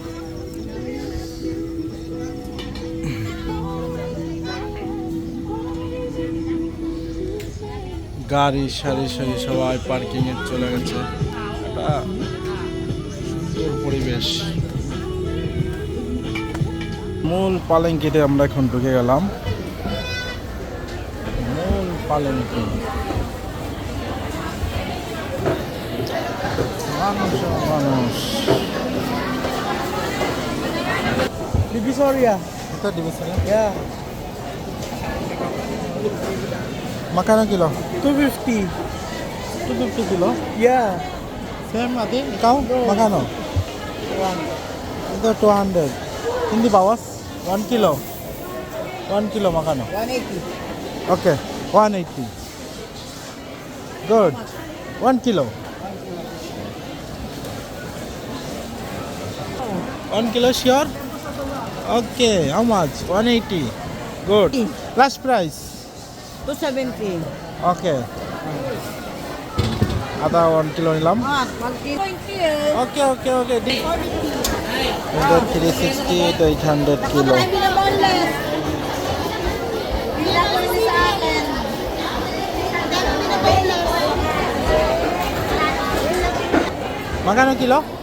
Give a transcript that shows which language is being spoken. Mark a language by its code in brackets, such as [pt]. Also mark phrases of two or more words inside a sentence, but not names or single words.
[bn] গাড়ি সারি সারি সবাই পার্কিং এ চলে গেছে একটা সুন্দর পরিবেশ মূল পালেঙ্কিতে আমরা এখন ঢুকে গেলাম পালেঙ্কি মানুষ [tl] Divisoria. Ito Divisoria? [en] Yeah. [tl] Magkano kilo? 250. 250 kilo? [en] Yeah. [tl] Same ate, ikaw? [en] No. [tl] Magkano? Ito 200. Hindi bawas? 1 kilo. 1 kilo magkano? 180. [en] Okay, 180. Good. 1 kilo. 1 kilo sure? Okay, how much? 180. Good. Last price? 270. Okay. Ada 1 kilo nilam? 1 kilo. [tl] Okay. Ito 360 to 800 kilo. Magkano kilo?